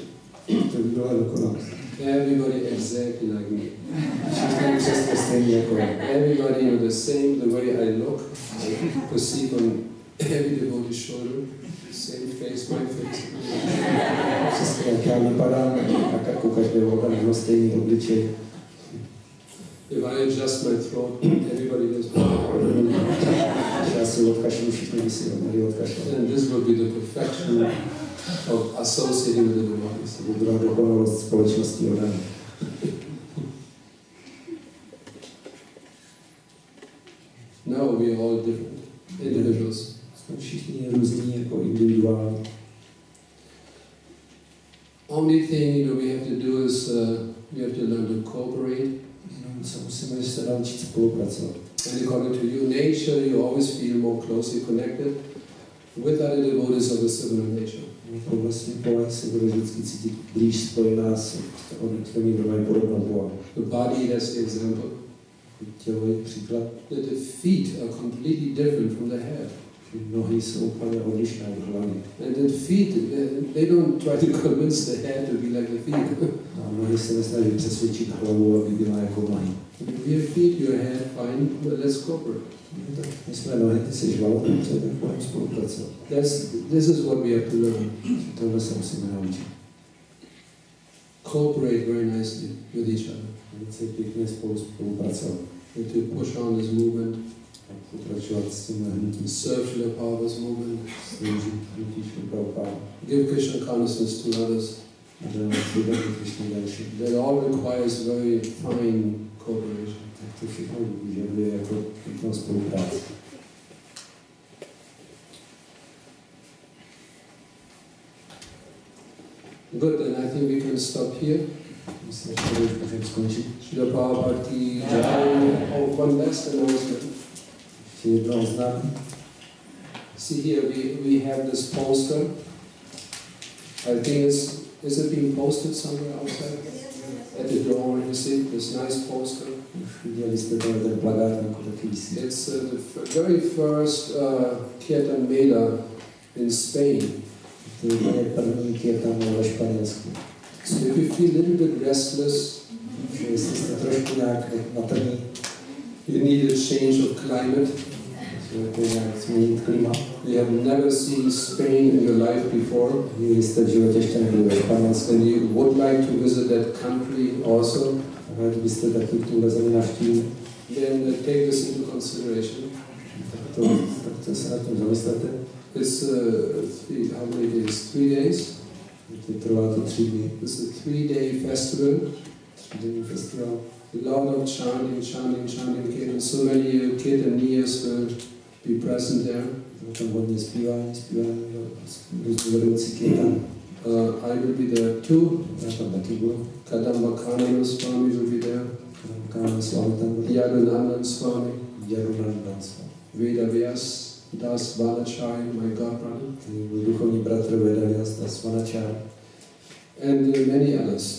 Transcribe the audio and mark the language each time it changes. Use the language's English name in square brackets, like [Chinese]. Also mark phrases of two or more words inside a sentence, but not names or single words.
[Czech] To by byla dokonalost. [English] Everybody exactly like me. [Czech] Všichni přesně stejně jako já. [English] Everybody with the way I look, I perceive on every devotee's shoulder, the same face, my face. [Czech] Přesně jak já vypadám, tak jako každého oddaného stejný obličej. [English] If I adjust my throat, everybody does. [Czech] Když já si odkašlu, všichni by si měli odkašlat. [English] And this will be the perfection of associating with the devotees. [Czech] To by byla dokonalost společnosti oddaných. [English] No, we are all different individuals. [Czech] Jsme všichni různí jako individuální. [English] Only thing we have to do is we have to learn to cooperate. [Czech] Co musíme se naučit spolupracovat. [English] And according to your nature, you always feel more closely connected with other devotees of a similar nature. [Czech] Podle svým povahy se bude vždycky cítit blíž spojená s těmi, kdo mají podobnou povahu. [English] The body has the example. [Czech] Tělo je příklad. [English] That the feet are completely different from the head. [Czech] Nohy jsou úplně odlišné od hlavy. [English] And the feet, they don't try to convince the head to be like the feet. [Czech] A nohy se nesnaží přesvědčit hlavu, aby byla jako nohy. [English] If your feet, your head, fine, well, let's cooperate. [Czech] My jsme nohy, ty jsi hlavu, tak budeme spolupracovat. [English] This is what we have to learn. [Czech] Tohle se musíme naučit. [English] Cooperate very nicely with each other. [Czech] Velice pěkně spolupracovat. [English] And to push on this movement. [Czech] A pokračovat s tím hnutím. [English] Serve Srila Prabhupada's movement. [Czech] Sloužit hnutí Srila Prabhupada. [English] Give Krishna consciousness to others. That all requires very fine cooperation. [Czech] Tak to všechno vyžaduje jako pěknou spolupráci. [English] Good, then I think we can stop here. [Czech] Myslím, že už můžeme skončit. [Hindi] Srila Prabhupada ki jai. [English] Oh, one last announcement. [Czech] Ještě jedno oznámení. [English] See here, we have this poster. I think is it being posted somewhere outside? At the door, you see this nice poster. [Czech] Viděli jste ten plakát, jako taky visí. [English] It's the very first kirtan mela in Spain. [Czech] To je první kirtan ve Španělsku. [English] So if you feel a little bit restless, [Czech] Jestli jste trošku nějak natrní, [English] you need a change of climate. [Czech] jako nějak změnit klima. [English] You have never seen Spain in your life before, [Czech] Nikdy jste v životě ještě nebyli ve Španělsku. [English] and you would like to visit that country also, [Czech] A kdybyste taky tuhle zemi navštívili, [English] then take this into consideration. [Czech] tak to se na tom zamyslete. [English] It's how many days? 3 days. [Czech] Trvá to 3 dny. [English] It's a 3-day festival. [Czech] 3denní festival. [English] A lot of chanting, kirtan. So many kirtaniers will be present there. [Czech] Tam hodně zpívání, různý vedoucí kirtan. [English] I will be there too. Kadambakhanana Swami will be there. Yadunandan Swami. Vedavyas Das Vanachari, my godbrother. And many others.